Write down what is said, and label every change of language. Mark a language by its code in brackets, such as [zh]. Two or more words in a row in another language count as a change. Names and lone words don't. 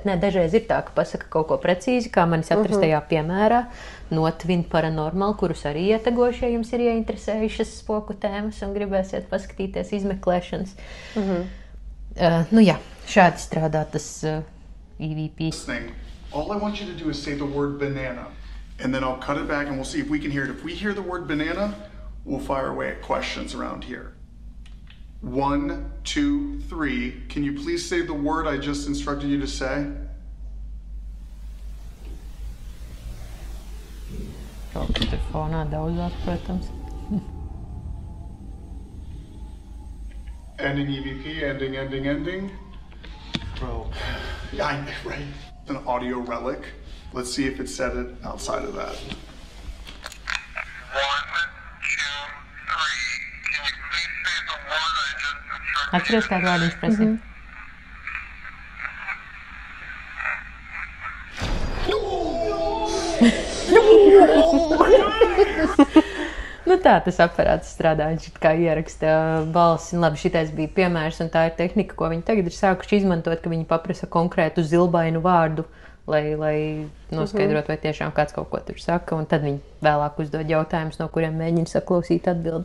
[lv] Nē, dažreiz ir tā, ka pasaka kaut ko precīzi, kā manis atrastajā piemērā, no Twin Paranormal, kurus arī ietegošu, ja jums ir ieinteresējušas spoku tēmas un gribēsiet paskatīties izmeklēšanas. Nu jā, šādi strādā tas EVP. [en] All I want you to do is say the word banana, and then I'll cut it back and we'll see if we can hear it. If we hear the word banana, we'll fire away at questions around here. 1, 2, 3. Can you please say the word I just instructed you to say? [lv] Kaut kas tur fonā daudzās, protams. [en] Ending EVP, ending. Well, yeah, right. An audio relic. Let's see if it said it outside of that. 1, 2, 3. Can you please say the word I just instructed? [lv] Atceries, kādu vārdu viņš prasīja? Nu tā tas aparāts strādā, viņš kā ieraksta balsi. Labi, šitais bija piemērs, un tā ir tehnika, ko viņi tagad ir sākuši izmantot, ka viņi paprasa konkrētu zilbainu vārdu, lai noskaidrot, vai tiešām kāds kaut ko tur saka, un tad viņi vēlāk uzdod jautājumus, no kuriem mēģina saklausīt atbildes.